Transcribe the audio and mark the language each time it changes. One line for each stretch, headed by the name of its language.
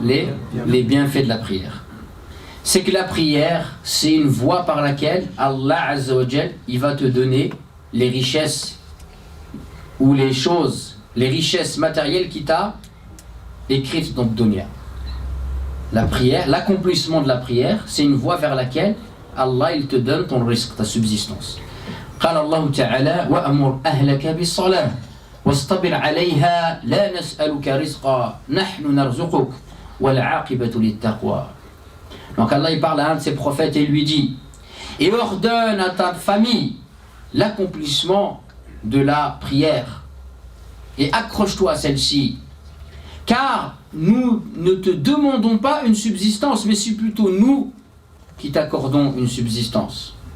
French: Les bienfaits de la prière. C'est que la prière, c'est une voie par laquelle Allah Azza wa Jal il va te donner les richesses ou les choses, les richesses matérielles qu'il t'a écrites dans le dunya. La prière, l'accomplissement de la prière, c'est une voie vers laquelle Allah il te donne ton risque, ta subsistance.
Arabic: قال الله تعالى وأمر أهلك بالصلاة واصطبر عليها لا نسألك رزقا نحن نرزقك والعاقبة للتقوى.
French: Donc Allah il parle à un de ses prophètes et lui dit, et ordonne à ta famille l'accomplissement de la prière et accroche-toi à celle-ci, car nous ne te demandons pas une subsistance, mais c'est plutôt nous qui t'accordons une subsistance.